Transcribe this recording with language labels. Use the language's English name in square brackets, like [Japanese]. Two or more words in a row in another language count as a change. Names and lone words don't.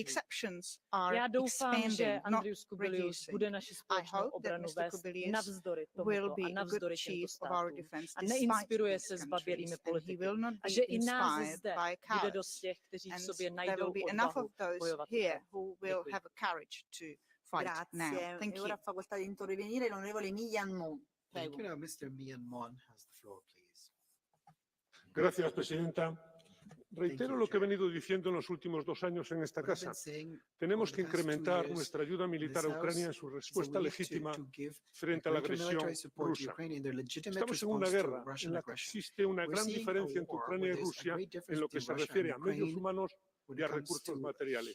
[Czech] Já doufám, že Andrius Kubilius bude naši společnou obranu vést navzdory tomuto a navzdory těmto státům a neinspiruje se zbabělými politiky a že i nás zde bude dost těch, kteří v sobě najdou odvahu bojovat. [Italian] Grazie. E ora fa facoltà di intervenire l'onorevole Millan Mon. [English] Thank you. Now, Mr. Millan Mon has the floor, please. [Spanish] Gracias, presidenta. Reitero lo que he venido diciendo en los últimos 2 años en esta casa. Tenemos que incrementar nuestra ayuda militar a Ucrania en su respuesta legítima frente a la agresión rusa. Estamos en una guerra en la que existe una gran diferencia entre Ucrania y Rusia en lo que se refiere a medios humanos y a recursos materiales.